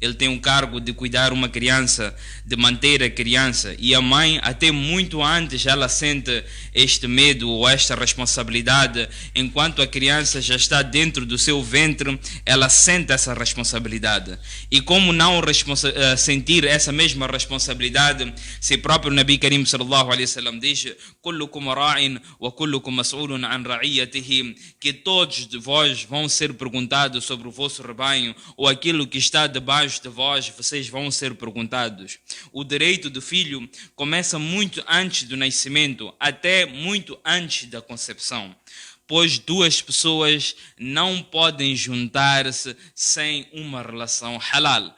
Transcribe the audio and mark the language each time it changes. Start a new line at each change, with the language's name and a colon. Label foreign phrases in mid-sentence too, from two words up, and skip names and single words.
Portuguese: ele tem o cargo de cuidar uma criança, de manter a criança, e a mãe até muito antes ela sente este medo ou esta responsabilidade, enquanto a criança já está dentro do seu ventre, ela sente essa responsabilidade. E como não sentir essa mesma responsabilidade, se próprio
Arabic: نبي كريم صلى الله عليه وسلم
Portuguese: diz:
Arabic: "كلكم راع و كلكم مسؤول عن رعيته",
Portuguese: que todos de vós vão ser perguntados sobre o vosso rebanho, ou aquilo que está debaixo de vós, vocês vão ser perguntados. O direito do filho começa muito antes do nascimento, até muito antes da concepção, pois duas pessoas não podem juntar-se sem uma relação halal.